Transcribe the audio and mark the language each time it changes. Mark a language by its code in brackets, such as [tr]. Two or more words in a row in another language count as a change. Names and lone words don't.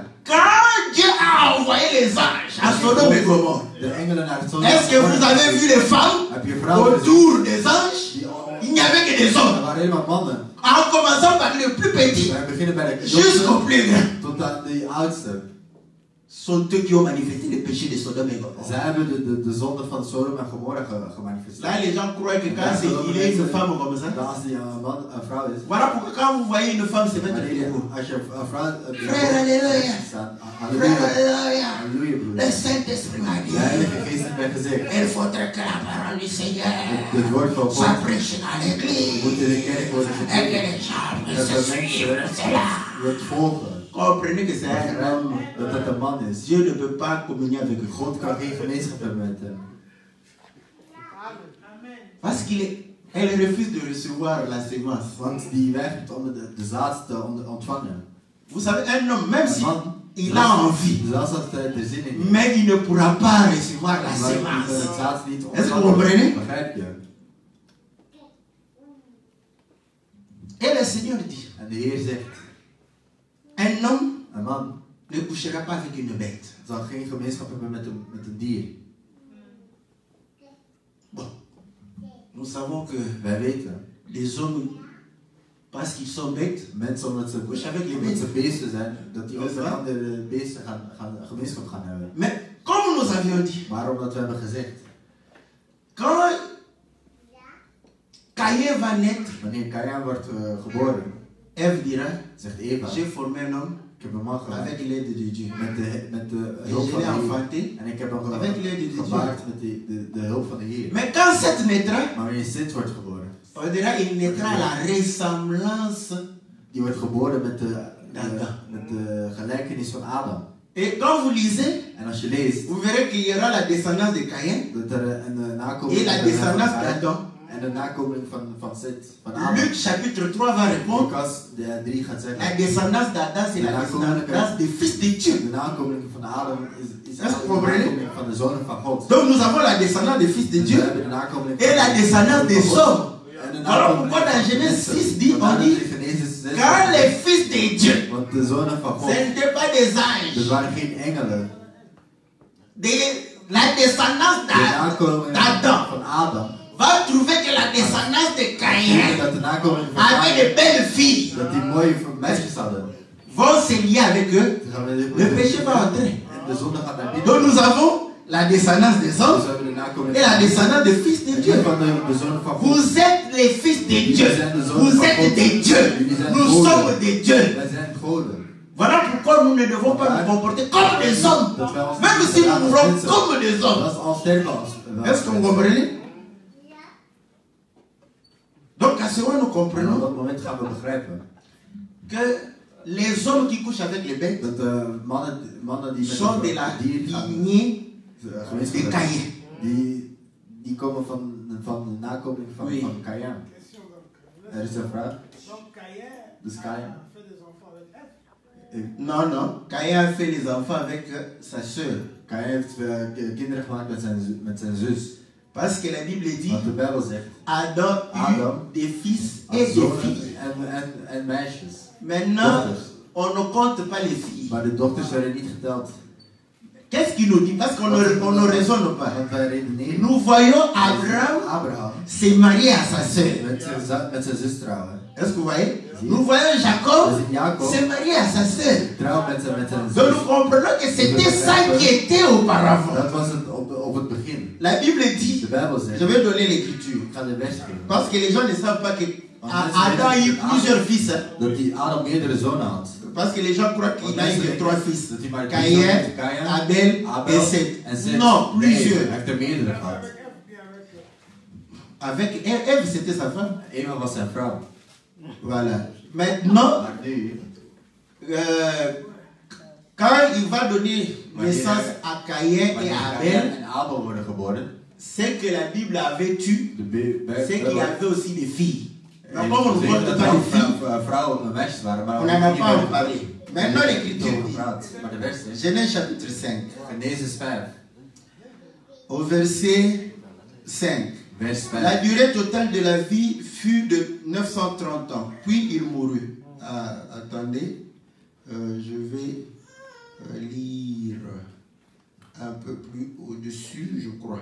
[fr] quand Dieu a envoyé les anges à Sodome et Gomorrhe, [nl] de engelen naar het zon. [fr] est-ce que vous avez vu les femmes [nl] Heb je vrouwen gezien? [fr] autour des anges? Il n'y avait que des [nl] Er [fr] hommes. [nl] waren helemaal mannen. [fr] En commençant par le plus petit [nl] Wij beginnen bij de [fr] jusqu'au [nl] jongste [fr] plus grand. [nl] tot aan de oudste. [fr] Sont eux qui ont manifesté le péché de Sodome et Gomorre. [nl] Zij hebben de zonde van Sodom en Gomorra gemanifesteerd. [fr] Là, les gens croient que quand il est une femme comme ça, [nl] Dan als die een vrouw is. [fr] voilà pourquoi quand vous voyez une femme se mettre [nl] Wanneer [fr] debout. [nl] als je een vrouw [fr] Frère, alléluia. [nl] staat. [fr] Frère, [nl] Halleluja. [fr] alléluia. [nl] Halleluja, broer. [fr] Le Saint-Esprit m'a [nl] De [fr] dit, [nl] Heilige Geest heeft mij gezegd. [fr] il faudrait que la parole du Seigneur [nl] Het woord van [fr] soit [nl] God [fr] prêchée dans l'église [nl] moet in de kerk worden [fr] et que [nl] gepredikt. [fr] les gens [nl] Dat [fr] puissent [nl] de [fr] suivre [nl] mensen [fr] cela. [nl] het volgen. [fr] Comprenez que c'est un homme. [nl] Dat het een man is. [fr] Dieu ne peut pas communier avec eux. [nl] God kan geen gemeenschap hebben met hem. [fr] Parce qu'elle refuse de recevoir la sémence. [nl] Want die weigert om de zaad te ontvangen. [fr] Vous savez, un homme, même [nl] Een [fr] si [nl] man, [fr] il a envie, [nl] zelfs als hij er zin in heeft, [fr] mais il ne pourra pas recevoir la [nl] maar het [fr] sémence. [nl] zaad niet [fr] Est-ce que vous comprenez? [nl] ontvangen. Begrijp je? [fr] Et le Seigneur dit, [nl] En de Heer zegt, [fr] un homme [nl] een man [fr] ne couchera pas avec une bête. [nl] zal geen gemeenschap hebben met een dier. [fr] Bon, nous savons que [nl] Wij weten [fr] les hommes Parce qu'ils sont bêtes. [nl] Mensen omdat ze beesten zijn, dat die ook met andere beesten gemeenschap gaan hebben. [fr] Mais comme nous avions dit, [nl] Maar omdat we hebben gezegd, [fr] quand Caïn va naître, [nl] wanneer Caïn wordt geboren, [fr] Ève dira, [nl] zegt Eva, [fr] j'ai formé un homme [nl] ik heb een man gemaakt [fr] avec l'aide de Dieu. [nl] met de [fr] Et [nl] hulp [fr] je [nl] van [fr] l'ai [nl] de Heer. [fr] enfanté [nl] En ik heb hem [fr] avec l'aide de Dieu. [nl] gebaard met de hulp van de Heer. [fr] Mais quand Seth naîtra, [nl] Maar wanneer Seth wordt geboren, [fr] on dira il naîtra à la ressemblance. [nl] die wordt geboren met de gelijkenis van Adam. [fr] Et quand vous lisez, [nl] En als je leest, [fr] vous verrez qu'il y aura la descendance de Caïn [nl] dat er een nakomeling [fr] et la descendance d'Adam. [nl] en de nakomeling van Seth, van Adam. [fr] Luc chapitre 3 va répondre, [nl] Lucas 3 gaat [fr] la [nl] zeggen, [fr] descendance d'Adam c'est la descendance des fils de Dieu. [nl] de nakomeling van Adam is [fr] Est-ce que [nl] de [fr] vous comprenez? [nl] nakomeling van de zonen van God. [fr] Donc nous avons la descendance des fils de [nl] Dus we [fr] Dieu [nl] hebben de nakomeling [fr] et la descendance des hommes. [nl] en de [fr] Voilà [nl] nakomeling [fr] pourquoi dans [nl] van [fr] Genèse [nl] mensen. [fr] 6 dit, on [nl] Vandaar [fr] dit, [nl] dat in Genesis 6 [fr] car les fils de Dieu, [nl] want de zonen van God, [fr] ce n'étaient pas des [nl] dus [fr] anges. [nl] waren geen engelen. [fr] La descendance [nl] De nakomeling [fr] d'Adam [nl] van Adam. [fr] va trouver que la descendance de Caïn [nl] Dat de nakomeling van [fr] avec de [nl] Adam, [fr] belles filles [nl] dat die mooie meisjes hadden. [fr] vont se lier avec eux. [nl] Dan gaan we [fr] Le péché va entrer. [nl] En de zonde gaat naar binnen. [fr] Donc nous avons la descendance des [nl] Dus [fr] hommes [nl] we hebben de nakomeling [fr] et la descendance des fils de Dieu. [nl] van de zonen van God. [fr] Vous êtes les fils de Dieu. Vous êtes des dieux. Nous sommes des dieux. [nl] Wij zijn goden. [fr] Voilà pourquoi nous ne devons pas nous comporter comme des hommes. Même si nous mourons comme des hommes. [nl] Dat is al sterker als. [fr] Est-ce que vous comprenez? Donc à ce moment nous [nl] En op [fr] comprenons [nl] dat moment gaan we begrijpen [fr] que les hommes qui couchent avec les bêtes [nl] dat mannen die met [fr] sont de la [nl] dier gaan, [fr] lignée de [nl] gemeenschap [fr] Caïn. [nl] die komen van de nakomeling van [fr] Oui. [nl] Caïn. Er is een vraag. [fr] Donc Caïn [nl] Dus Caïn. [fr] a fait des enfants avec Ève. Non, non. Caïn a fait les enfants avec sa sœur. [nl] Caïn heeft kinderen gemaakt met zijn zus. [fr] Parce que la Bible dit [nl] Want de Bijbel zegt [fr] Adam [nl] Adam [fr] eut des fils et [nl] had [fr] des [nl] zonen [fr] filles. [nl] en meisjes. [fr] Maintenant, [nl] Dochters. [fr] on ne compte pas les filles. [nl] Maar de dochters werden niet geteld. [fr] Qu'est-ce qu'il nous dit? Parce qu'on ne raisonne pas. [nl] Want wij redeneren. [fr] Nous voyons Abraham [nl] Abraham [fr] se marier à sa sœur. [nl] met zijn zus trouwen. [fr] Est-ce que vous voyez? Nous voyons Jacob [nl] We zien Jacob [fr] se marier à sa sœur. [nl] trouw met zijn [fr] Donc [nl] zus. [fr] nous comprenons que c'était ça qui était auparavant. [nl] Dat was het op het begin. [fr] La Bible [nl] De [fr] dit, [nl] Bijbel zegt, [fr] je vais donner l'écriture. [nl] ik ga de vers geven. [fr] Parce que les gens ne savent pas que Adam a eu plusieurs fils. Hein. [nl] Dat die Adam meerdere zonen had. [fr] Parce que les gens croient qu'il a eu que 3 fils. [nl] Dat hij maar [fr] Caïn, [nl] Caïn, [fr] Abel et Seth. [nl] en Seth. [fr] Non, [nl] Nee, [fr] plusieurs. [nl] hij heeft er meerdere gehad. [fr] Avec Ève, bien avec Avec Ève, c'était sa femme. [nl] Eva was zijn vrouw. [fr] Voilà. Maintenant, [nl] Maar nu, [fr] quand il va donner naissance à Caïn et [nl] wanneer [fr] à [nl] Caïn [fr] Abel, [nl] en Abel worden geboren, [fr] c'est que la Bible avait eu, [nl] de [fr] c'est qu'il y avait aussi des filles. Mais [nl] en [fr] comme on ne [nl] zeggen [fr] compte [nl] dat [fr] pas [nl] er [fr] les [nl] ook [fr] filles, [nl] vrouwen en meisjes waren, maar [fr] on n'en a [nl] niet [fr] pas [nl] werden [fr] parlé. Maintenant, [nl] over [fr] l'écriture dit, [nl] gepraat. Maar de vers is, [fr] Genèse chapitre 5, [nl] Genesis 5, [fr] au verset 5. [nl] vers 5. [fr] La durée totale de la vie fut de 930 ans, puis il mourut. Ah, attendez, je vais lire un peu plus au-dessus, je crois.